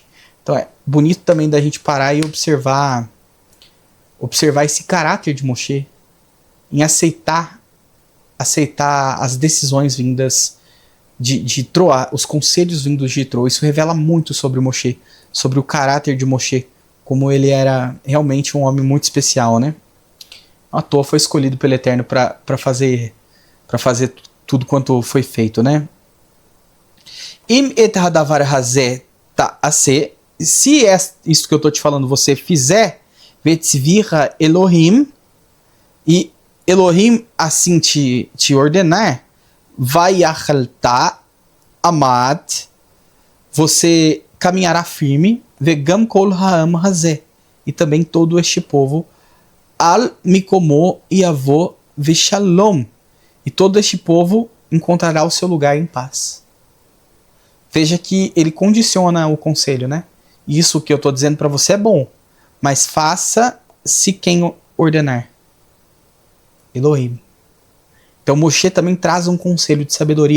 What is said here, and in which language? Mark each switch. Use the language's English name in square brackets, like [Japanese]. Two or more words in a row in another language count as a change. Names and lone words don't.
[Portuguese] Então é bonito também da gente parar e observar esse caráter de Moshe em aceitar as decisões vindas de Troá, os conselhos vindos de Yitro. Isso revela muito sobre Moshe, sobre o caráter de Moshe, como ele era realmente um homem muito especial, Não à toa foi escolhido pelo Eterno para fazer tudo quanto foi feito, [Hebrew] אם את הדבר הזה תעשה, [Portuguese] se é isso que eu estou te falando, você fizer, [Hebrew] וצוך אלהים, [Portuguese] e Elohim assim te ordenar, [Hebrew] ויכלת עמד, [Portuguese] você caminhará firme, [Hebrew] וגם כל העם הזה, [Portuguese] e também todo este povo, [Hebrew] על מקומו יבא בשלום, [Portuguese] e todo este povo encontrará o seu lugar em paz. Veja que ele condiciona o conselho, Isso que eu estou dizendo para você é bom, mas faça se quem ordenar. Elohim. Então Moshe também traz um conselho de sabedoria.